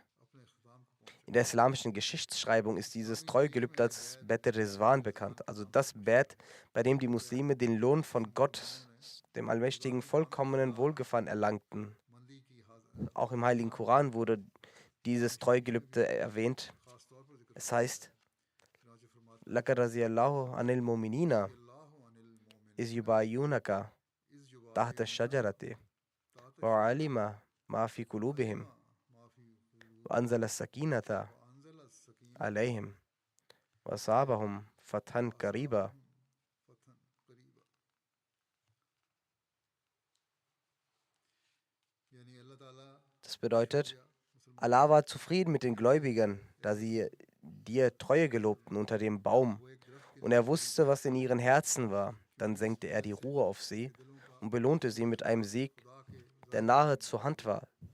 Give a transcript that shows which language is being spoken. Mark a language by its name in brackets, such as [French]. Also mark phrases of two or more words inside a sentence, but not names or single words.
[German] In der islamischen Geschichtsschreibung ist dieses Treugelübde als Bet Rizwan bekannt, also das Bett, bei dem die Muslime den Lohn von Gott dem Allmächtigen vollkommenen Wohlgefallen erlangten. Auch im Heiligen Koran wurde dieses Treugelübde erwähnt. Es heißt, [Arabic] لقد رضي الله عن المؤمنين إذ يبايعونك تحت الشجرة وعلم ما في قلوبهم وأنزل السكينة عليهم وأثابهم فتحا قريبا. [German] Das bedeutet, Allah war zufrieden mit den Gläubigen, da sie dir Treue gelobten unter dem Baum. Und er wusste, was in ihren Herzen war. Dann senkte er die Ruhe auf sie und belohnte sie mit einem Sieg, der nahe zur Hand war.